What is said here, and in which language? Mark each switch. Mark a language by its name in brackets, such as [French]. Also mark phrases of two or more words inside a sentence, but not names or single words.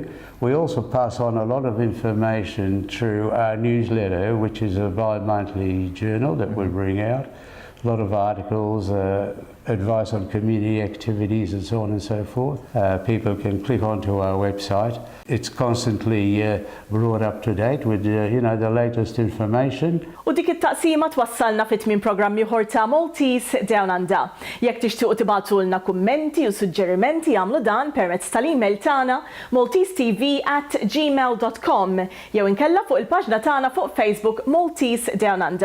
[English] We also pass on a lot of information through our newsletter, which is a bi-monthly journal that we bring out. A lot of articles, advice on community activities and so on and so forth. People can click onto our website. It's constantly brought up to date with the latest information. [Maltese] U dik it-taqsima twassalna fit-tmiem programm ieħor ta' Maltese Down Under. Jekk tixtiequ tibatulna kummenti u suġġerimenti jagħmlu dan permezz tal-email tagħna maltesetv@gmail.com jew inkella fuq il-paġna tagħna fuq Facebook Maltese Down Under.